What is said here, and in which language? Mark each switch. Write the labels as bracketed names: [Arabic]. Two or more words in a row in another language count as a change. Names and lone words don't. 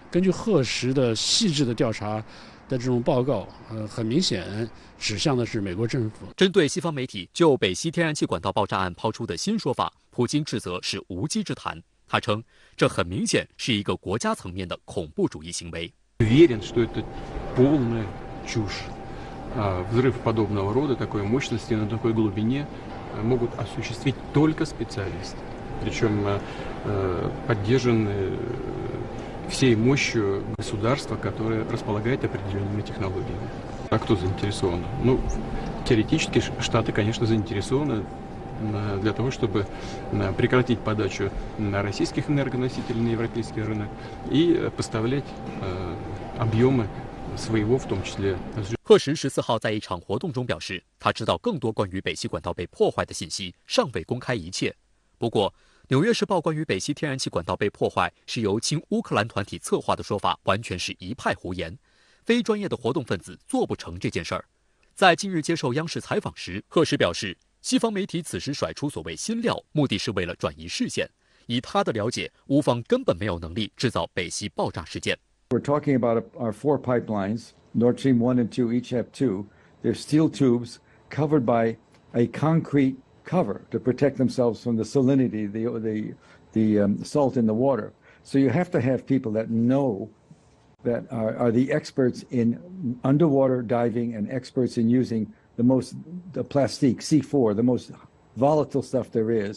[Chinese] 根据核实的细致的调查的这种报告，很明显指向的是美国政府。针对西方媒体就北溪天然气管道爆炸案抛出的新说法，普京斥责是无稽之谈。他称，这很明显是一个国家层面的恐怖主义行为。 [Russian] Уверен, что это полная чушь. Взрыв подобного рода, такой мощности на такой глубине могут осуществить только специалисты, причем поддержаны всей мощью государства, которое располагает определенными технологиями. А кто заинтересован? Ну, теоретически Штаты, конечно, заинтересованы для того, чтобы прекратить подачу российских энергоносителей на европейский рынок и поставлять объемы своего, в том числе. [Chinese] 赫什14号在一场活动中表示，他知道更多关于北溪管道被破坏的信息，尚未公开一切。不过，《纽约时报》关于北溪天然气管道被破坏是由亲乌克兰团体策划的说法，完全是一派胡言。非专业的活动分子做不成这件事儿。在近日接受央视采访时，赫什表示，西方媒体此时甩出所谓新料，目的是为了转移视线。以他的了解，乌方根本没有能力制造北溪爆炸事件。 [English] We're talking about our 4 pipelines. Nord Stream 1 and 2 each have 2. They're steel tubes covered by a concrete cover to protect themselves from the salinity, the salt in the water. So you have to have people that know, that are the experts in underwater diving and experts in using the plastique, C4, the most volatile stuff there is.